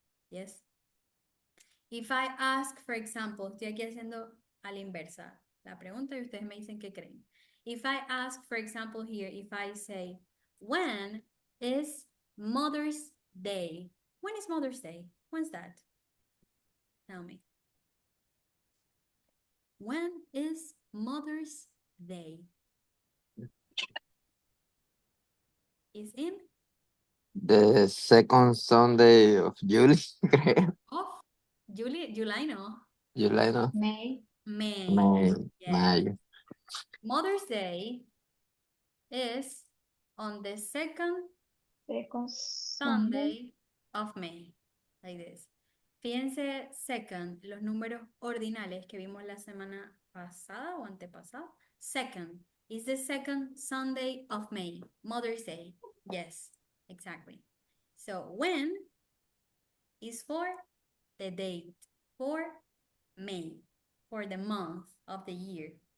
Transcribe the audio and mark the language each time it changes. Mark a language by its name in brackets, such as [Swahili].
[English] Yes. If I ask, for example, estoy aquí haciendo a la inversa. [Spanish] la pregunta y ustedes me dicen qué creen. [English] If I ask, for example, here, if I say, when is Mother's Day? When is Mother's Day? When's that? Tell me. When is Mother's Day? Is in The second Sunday of July, creo. off July, no. July, no. May. May. Yes. [Spanish] Mayo. [English] Mother's Day is on the second Second Sunday Sunday. of May. Like this. [Spanish] Fíjense, second, los números ordinales que vimos la semana pasada o antepasada. [English] Second is the second Sunday of May. Mother's Day. Yes, exactly. So when is for the date, for May, for the month of the year.